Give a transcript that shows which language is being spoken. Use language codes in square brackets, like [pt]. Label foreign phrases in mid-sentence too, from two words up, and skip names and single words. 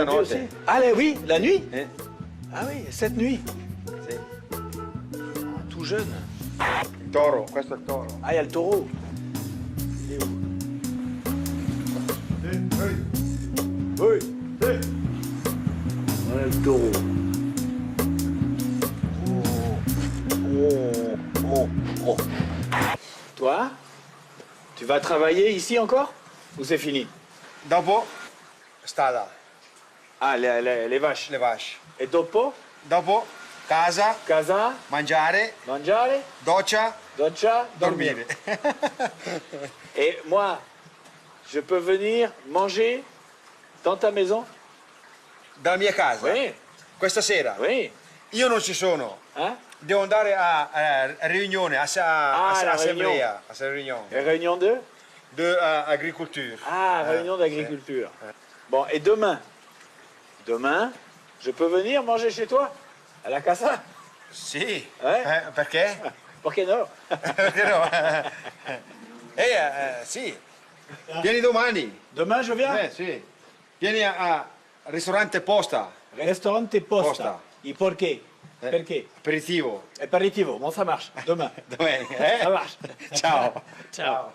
[fr] lui [it] notte. [fr] aussi. Ah oui, la nuit. Ah oui, cette nuit. [it] Sì. [fr] Ah, tout jeune. [it] Il toro, questo è il toro. [fr] Ah, il y a le taureau. Il est où? Oui. Voilà le taureau. Oh. Toi, tu vas travailler ici encore? Ou c'est fini? [it] Dopo, stalla. [fr] Ah, les vaches. Le vache. [it] Et dopo? Dopo, casa, Casa, mangiare, doccia, dormire. [fr] Et moi, je peux venir manger dans ta maison? [it] Dalla mia casa? [fr] Oui. [it] Questa sera? [fr] Oui. [it] Io non ci sono. Devo andare a riunione, la assemblea. [fr] Réunion de? De agriculture. Ah, réunion d'agriculture. Bon, et demain? Demain, je peux venir manger chez toi? À la casa? [it] Sì. [fr] Ouais? [it] Perché? Perché no? Perché no? Sì. Vieni domani. [fr] Demain, je viens? [it] Sì. Vieni a ristorante Posta. Ristorante Posta. Et perché? Perché? Aperitivo. Aperitivo, [fr] bon ça marche. Demain. Demain. Ça marche. [it] Ciao. Ciao.